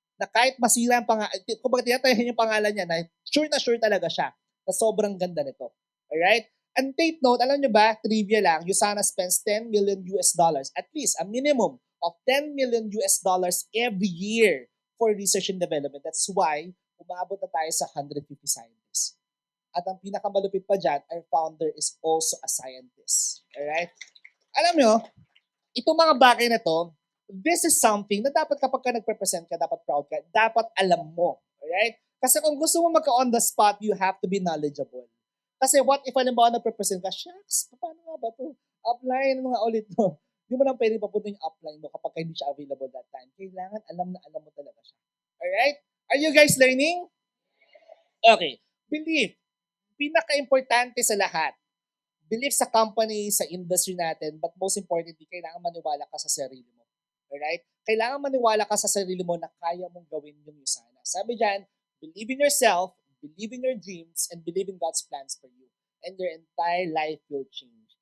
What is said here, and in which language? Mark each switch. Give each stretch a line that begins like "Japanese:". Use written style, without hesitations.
Filipino: Na kahit masira ang pangalan, kumbaga tinatayahin yung pangalan niya na sure talaga siya na sobrang ganda nito.
English: Alright? And take note,
Filipino: alam nyo ba, trivia lang,
English: Usana spends $10 million, at least a minimum of $10 million every year for research and development. That's why
Filipino: umabot na tayo sa 150 scientists. At ang pinakamalupit pa dyan,
English: our founder is also a scientist. Alright?
Filipino: Alam nyo, itong mga bagay na to,
English: this is something
Filipino: na dapat kapag ka nagpresent ka, dapat proud ka, dapat alam mo. Alright? Kasi kung gusto mo magka-on the spot,
English: you have to be knowledgeable.
Filipino: Kasi
English: what if
Filipino: alimbawa nagpresent ka, shucks, paano nga ba to? Apply nga ulit to. Hindi mo lang pwede papunta yung upline mo kapag hindi siya available that time. Kailangan alam na alam mo talaga siya. Alright?
English: Are you guys learning? Okay. Belief.
Filipino: Pinaka-importante sa lahat. Belief sa company, sa industry natin,
English: but most importantly,
Filipino: kailangan maniwala ka sa sarili mo. Alright? Kailangan maniwala ka sa sarili mo na kaya mong gawin yung Usana. Sabi dyan,
English: believe in yourself, believe in your dreams, and believe in God's plans for you. And your entire life will change.